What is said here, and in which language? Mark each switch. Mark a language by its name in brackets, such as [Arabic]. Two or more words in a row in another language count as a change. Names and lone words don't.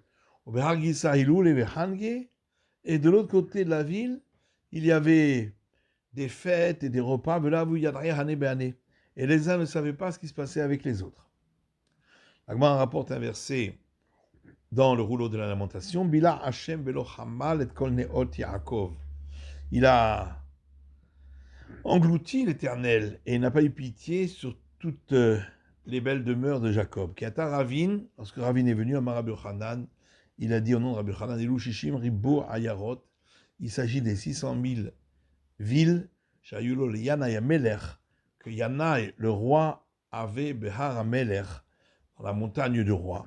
[French] Et de l'autre côté de la ville, il y avait des fêtes et des repas. Et les uns ne savaient pas ce qui se passait avec les autres. Agman rapporte un verset dans le rouleau de la lamentation. [Hebrew] בלע השם ולא חמל את כל נאות יעקב. [French] Il a englouti l'Éternel et n'a pas eu pitié sur toutes les belles demeures de Jacob. [Hebrew] כי אתא רבין, [French] lorsque Ravin est venu à Rabbi Hanan, il a dit au nom de Rabbi Hanan, [Hebrew] אלו שישים ריבוא עיירות, [French] il s'agit des 600 000 villes, [Hebrew] שהיו לו לינאי המלך, [French] que Yanai, le roi, avait [Hebrew] בהר המלך, [French] dans la montagne du roi.